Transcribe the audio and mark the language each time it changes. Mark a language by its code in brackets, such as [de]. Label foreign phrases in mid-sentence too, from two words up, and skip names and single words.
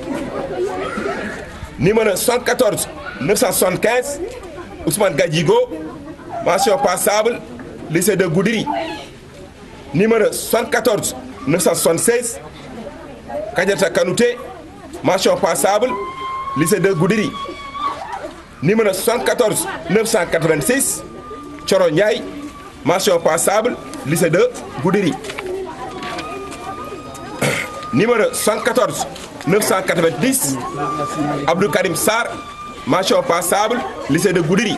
[fr] Numéro 74 975, Ousmane Gadjigo, mention passable, lycée de Goudiri. Numéro 74 976, Kadiata Kanouté, mention passable, lycée de Goudiri. Numéro 74 986, Thioro Ndiaye, mention passable, lycée de Goudiri. Numéro 74 990, Abdou Karim Sarr, mention passable, lycée de Goudiri.